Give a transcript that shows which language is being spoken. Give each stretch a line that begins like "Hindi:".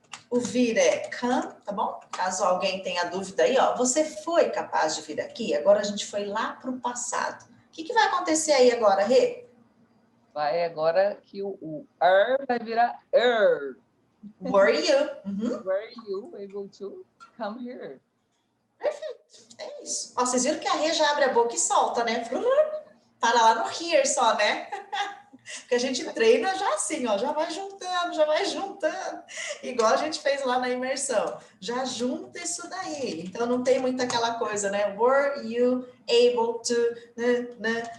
Portuguese: O vir é come, tá bom? Caso alguém tenha dúvida aí, ó, você foi capaz de vir aqui? Agora a gente foi lá para o passado. O que vai acontecer aí agora, Rê? Vai agora que o are vai virar er.
English: Were you? Uhum. Were you able to come here?
Portuguese: Perfeito, é isso. Ó, vocês viram que a Rê já abre a boca e solta, né? Para lá no here só, né? Porque a gente treina já assim, ó, já vai juntando, já vai juntando. Igual a gente fez lá na imersão. Já junta isso daí. Então não tem muito aquela coisa, né?
English: Were you able to,
Portuguese: né?